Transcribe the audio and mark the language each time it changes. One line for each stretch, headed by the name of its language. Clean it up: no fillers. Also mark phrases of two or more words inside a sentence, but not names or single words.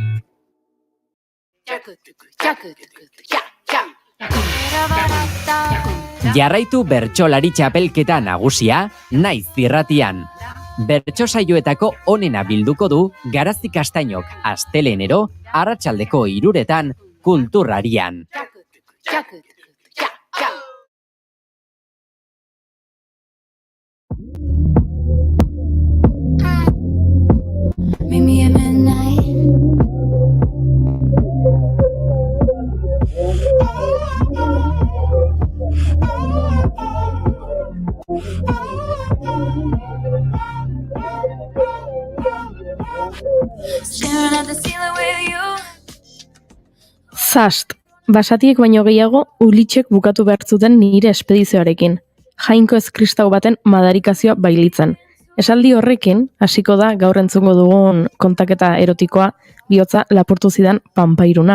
Basque: Jarraitu bertsolari txapelketa nagusia Naiz irratian. Bertso saioetako onena bilduko du Garazi Kastainok astelenero arratsaldeko 3:00 Kulturrarian.
English: Meet me at midnight. Staring at the ceiling with you.
Basque: Zast, basatiek baino gehiago ulitxek bukatu behar zuten nire espedizioarekin. Jainko ez kristau baten madarikazioa bailitzen. Esaldi horrekin, hasiko da gaur entzungo dugun kontaketa erotikoa bihotza lapurtu zidan panpairuna.